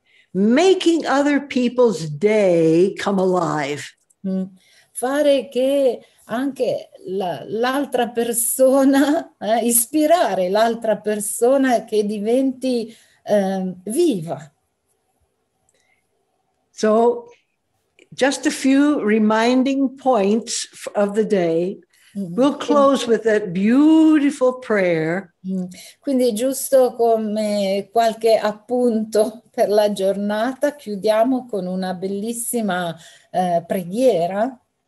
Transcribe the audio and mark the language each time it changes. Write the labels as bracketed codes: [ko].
[en] Making other people's day come alive. [it] Fare che anche l'altra persona, ispirare l'altra persona che diventi viva. [en] So just a few reminding points of the day. We'll close with that beautiful prayer. [it] Quindi giusto come qualche appunto per la giornata, chiudiamo con una bellissima preghiera.